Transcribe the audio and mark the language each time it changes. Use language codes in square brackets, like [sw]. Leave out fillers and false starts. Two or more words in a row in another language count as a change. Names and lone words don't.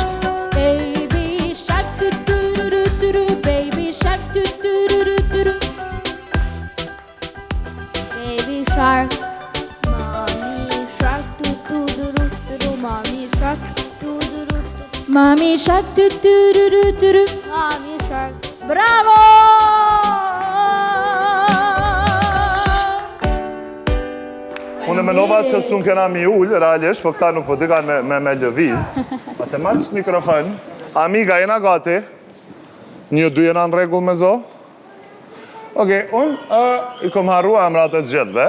[en] Baby shark do do do do do, baby shark do do do do do. Baby shark. Mommy shark do do do do do do. Mommy shark. Bravo! [sq] Unë menova që s'un kena mi ullë, realisht, po këta nuk po dikan me lëviz. A te marrë që mikrofon. Amiga, jena gati? Një dy jena në regull me zo? Oke, unë i kom harrua emrat e gjithve.